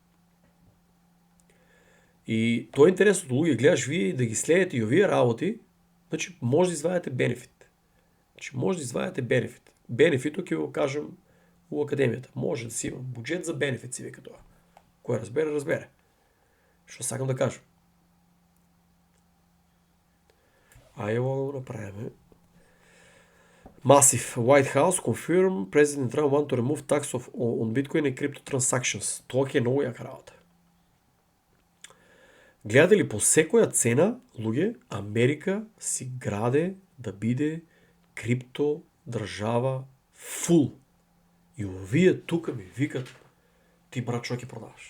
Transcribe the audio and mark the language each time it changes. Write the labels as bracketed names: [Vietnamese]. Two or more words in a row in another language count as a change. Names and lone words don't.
[Macedonian] И тоа е интересно, луѓе, гледаш вие да ги следите и овие работи, значи може да извадите бенефит. Бенефитот ќе го кажам у академијата. Може да си има буџет за бенефит, си вика тоа. Кој разбере. Што сакам да кажам. А ево го направиме. [English] Massive. White House confirm President Trump want to remove tax on Bitcoin and crypto transactions. [Macedonian] Тоа ќе е многу јака работа. Гледате ли по секоја цена, луѓе, Америка си граде да биде крипто држава фул. И овие тука ми викат, ти брат што ќе продаваш?